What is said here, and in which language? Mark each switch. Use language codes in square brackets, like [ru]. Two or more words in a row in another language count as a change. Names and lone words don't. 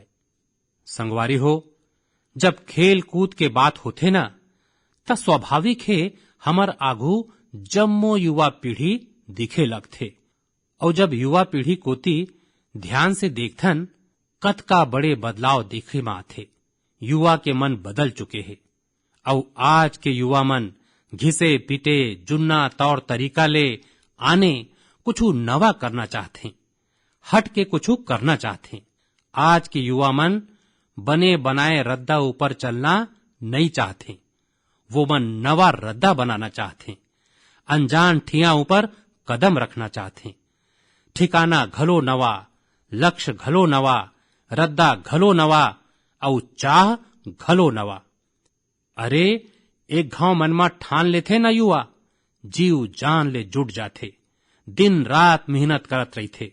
[hne] संगवारी हो, जब खेल कूद के बात होथे ना त स्वाभाविक है हमर आगू जम्मो युवा पीढ़ी दिखे लगथे और जब युवा पीढ़ी कोती ध्यान से देखथन कतका बड़े बदलाव देखे में आथे। युवा के मन बदल चुके हैं और आज के युवा मन घिसे पिटे जुन्ना तौर तरीका ले आने कुछ नवा करना चाहते, हट के कुछ करना चाहते। आज के युवा मन बने बनाए रद्दा ऊपर चलना नहीं चाहते, वो मन नवा रद्दा बनाना चाहते, अनजान ठिया ऊपर कदम रखना चाहते। ठिकाना घलो नवा, लक्ष्य घलो नवा, रद्दा घलो नवा और चाह घलो नवा। अरे एक घाव मन में ठान लेथे ना युवा, जीव जान ले जुट जाथे, दिन रात मेहनत करत रही थे।